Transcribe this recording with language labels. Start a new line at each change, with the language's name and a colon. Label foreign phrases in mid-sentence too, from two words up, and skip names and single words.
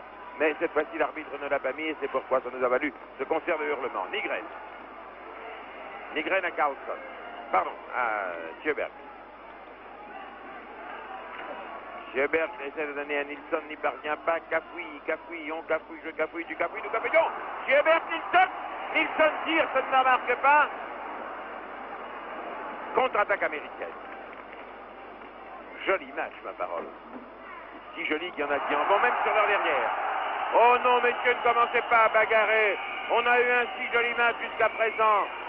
French: Mais cette fois-ci, l'arbitre ne l'a pas mis et c'est pourquoi ça nous a valu ce concert de hurlements. Nygren à Carlson. Pardon, à Sjöberg. Sjöberg essaie de donner à Nilsson, n'y parvient pas. Cafouille, je cafouille, du cafouillon. Sjöberg, Nilsson tire, ça ne marque pas. Contre-attaque américaine. Jolie match, ma parole. Si joli qu'il y en a qui en vont même sur leur derrière. Oh non, messieurs, ne commencez pas à bagarrer. On a eu un si joli match jusqu'à présent.